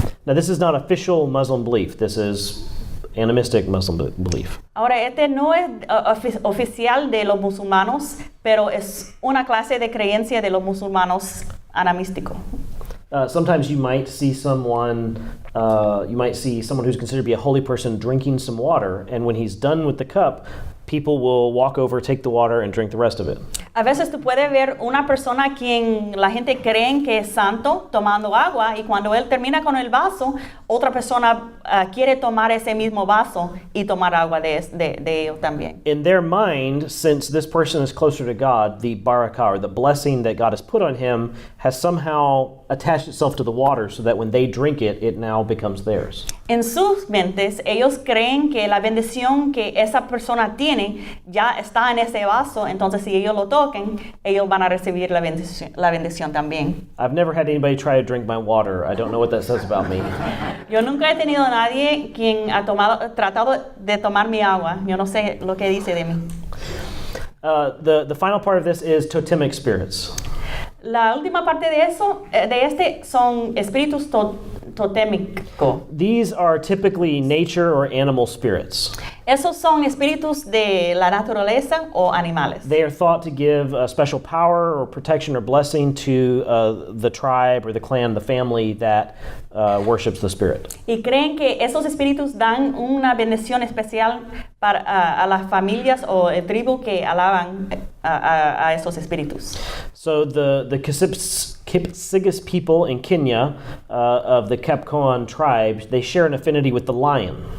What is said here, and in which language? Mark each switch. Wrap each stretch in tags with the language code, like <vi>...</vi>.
<en>Now, this is not official Muslim belief. This is animistic Muslim belief.</en> <es>Ahora, este no es oficial de los musulmanos, pero es una clase de creencia de los musulmanos animístico.</es> <en>Sometimes you might see someone who's considered to be a holy person drinking some water, and when he's done with the cup, people will walk over, take the water, and drink the rest of it.</en> <es>A veces tú puedes ver una persona quien la gente cree que es santo tomando agua, y cuando él termina con el vaso, otra persona quiere tomar ese mismo vaso y tomar agua de ellos también.</es> <en>In their mind, since this person is closer to God, the barakah, or the blessing that God has put on him, has somehow attached itself to the water so that when they drink it, it now becomes theirs.</en> <es>En sus mentes, ellos creen que la bendición que esa persona tiene ya está en ese vaso, entonces si ellos lo toquen, ellos van a recibir la bendición también.</es> <en>I've never had anybody try to drink my water. I don't know what that says about me.</en> <es>Yo nunca he tenido a nadie quien ha tratado de tomar mi agua. Yo no sé lo que dice de mí.</es> <en>The final part of this is totemic spirits.</en> <es>La última parte de son espíritus totémicos.</es> <en>These are typically nature or animal spirits.</en> <es>Esos son espíritus de la naturaleza o animales.</es> <en>They are thought to give a special power or protection or blessing to the tribe or the clan, the family that worships the spirit.</en> <es>Y creen que esos espíritus dan una bendición especial a las familias o el tribu que alaban a esos espíritus.</es> <en>So the Kipsigis people in Kenya of the Kapkoan tribe, they share an affinity with the lion.</en>